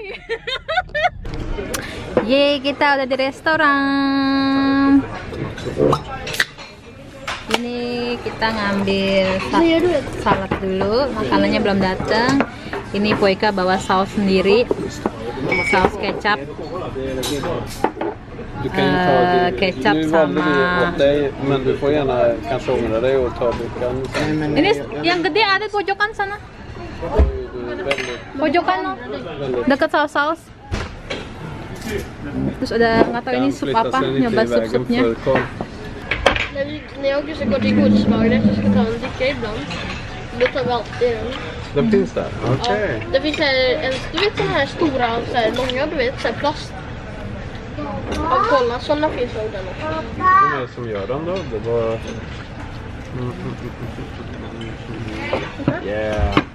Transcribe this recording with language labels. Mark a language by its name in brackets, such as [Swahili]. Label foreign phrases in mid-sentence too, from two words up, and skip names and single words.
[Indonesian] Yeay, kita udah di restoran. Ini kita ngambil salad dulu, makanannya belum datang. Ini Poika bawa saus sendiri, saus kecap. [Swedish] Du kan ju ta kecap nu valde vi sama åt dig, men du får gärna kanske ångra dig och ta bukan. [Indonesian] ini yang gede ada di pojokan sana. Pojokan no, dekat saus-saus. Terus ada nggak tahu ini sup apa, nyoba sup-supnya. [Swedish] När jag också går till Godsmagnet så ska ta en dricka ibland. Då tar vi alltid den. Den finns där? Okej. Ja, det finns du vet såna här stora, så här långa, du vet, så här plast. Ja, kolla, såna finns nog där också. Vem är det som gör den då? Det var... Yeah.